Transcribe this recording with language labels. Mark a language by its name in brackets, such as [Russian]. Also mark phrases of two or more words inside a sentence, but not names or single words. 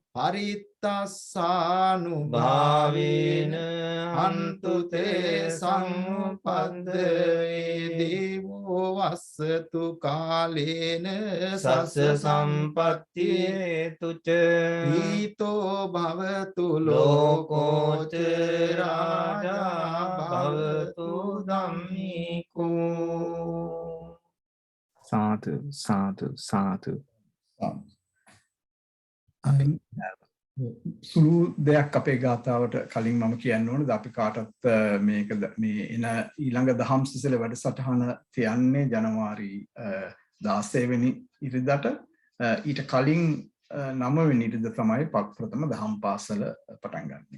[Pali] පරිත්තස්සානුභාවේන හන්තු තේ සම්පද්දේ දේවෝ වස්සතු කාලේන සස්ස සම්පත්තියේ තුච ඊතෝ භවතු ලෝකෝච රාජා භවතු ධම්මිකෝ සාදු සාදු සාදු [Sinhala] සුළු දෙයක් අපේ ගාථාවට කලින් මම කියන්න ඕනද අපි කාටත් මේක මේ එන ඊළඟ දහම් සිසල වැඩසටහන තියන්නේ ජනවාරි 16 වෙනි ඉරිදාට ඊට කලින් 9 වෙනි ඉරිදා තමයි ප්‍රථම දහම් පාසල පටන් ගන්නෙ.